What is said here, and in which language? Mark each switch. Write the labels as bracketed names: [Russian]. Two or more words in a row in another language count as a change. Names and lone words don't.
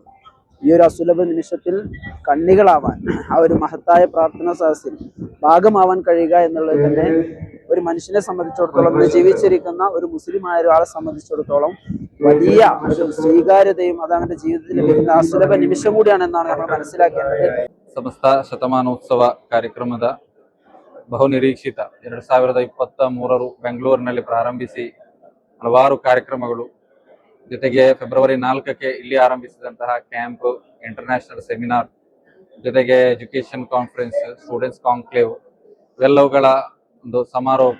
[Malayalam] ഈ ഒരു അസുലഭ നിമിഷത്തിൽ കണ്ണികളാവാൻ, ആ ഒരു മഹത്തായ പ്രാർത്ഥനാ സദസ്സിൽ ഭാഗമാവാൻ കഴിയുക എന്നുള്ളത് തന്നെ ഒരു മനുഷ്യനെ സംബന്ധിച്ചിടത്തോളം, ജീവിച്ചിരിക്കുന്ന ഒരു മുസ്ലിമായ ഒരാളെ സംബന്ധിച്ചിടത്തോളം വലിയ ഒരു സ്വീകാര്യതയും അത് അവന്റെ ജീവിതത്തിൽ ലഭിക്കുന്ന അസുലഭ നിമിഷം കൂടിയാണെന്നാണ് നമ്മൾ മനസ്സിലാക്കേണ്ടത്. [Kannada] ಸಮಸ್ತ ಶತಮಾನೋತ್ಸವ ಕಾರ್ಯಕ್ರಮದ ಬಹುನಿರೀಕ್ಷಿತ 2023 ಬೆಂಗಳೂರಿನಲ್ಲಿ ಪ್ರಾರಂಭಿಸಿ ಹಲವಾರು ಕಾರ್ಯಕ್ರಮಗಳು, ಜೊತೆಗೆ ಫೆಬ್ರವರಿ 4ಕ್ಕೆ ಇಲ್ಲಿ ಆರಂಭಿಸಿದಂತಹ ಕ್ಯಾಂಪ್, [English] International seminar, [Kannada] ಜೊತೆಗೆ [English] education conference, students conclave [Kannada] ಇವೆಲ್ಲವುಗಳ ಒಂದು ಸಮಾರೋಪ.